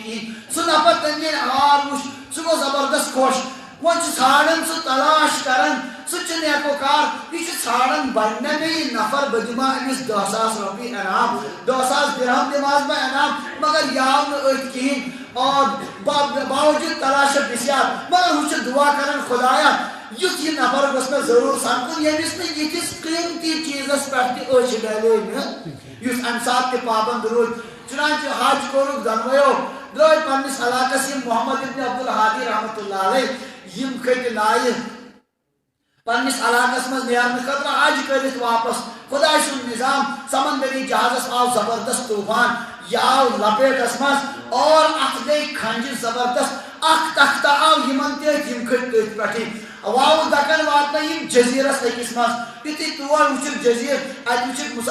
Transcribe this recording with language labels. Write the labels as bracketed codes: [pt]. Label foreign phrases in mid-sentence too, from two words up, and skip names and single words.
[ks] کِہیٖنۍ سُہ نفر تٔمۍ ییٚلہِ ہار وُچھ سُہ گوٚو زبردست خۄش وۄنۍ چھُ ژھانڈان سُہ تلاش کران سُہ چھُ نیکوکار یہِ چھُ ژھانڈان بنہِ مےٚ یہِ نفر بہٕ دِمہٕ ہا أمِس 10,000 رۄپیہِ انعام 10,000 درہم دِمہٕ بہٕ انعام مگر یہِ آو نہٕ أتھۍ کِہیٖنۍ [ur] اور باوجود تلاش بسیار مگر وہ [ks] دعا کران خدایا یُتھ یہ نفر گوٚژھ مےٚ ضروٗر سپدُن ییٚمِس نہٕ یِتھِس قۭمتی چیٖزس پٮ۪ٹھ تہِ أچھ ڈلے نہٕ یُس امہِ ساتہٕ تہِ پابنٛد روٗد چُنانچہ حج کوٚرُکھ دۄنوَیو درٛاے پننِس علاقس یِم محمد ابن عبدالہادی [ar] رحمتہ اللہ علیہ [ks] یم کھٔتۍ نایہِ پننِس علاقس منٛز نیرنہٕ خٲطرٕ حج کٔرِتھ واپس خۄداے سُنٛد نظام سمندری جہازس آو زبردست طوفان یہ آو لپیٹس مز اور اتھ گئی کھنجہِ زبردست اکھ تختہ آو یمن تٔتھۍ یم کھٔتۍ تٔتھۍ پٮ۪ٹھٕے واو دکن واتنٲے یم جزیرس أکِس منٛز یُتھُے تور وٕچھُکھ جزیٖر اتہِ وٕچھُکھ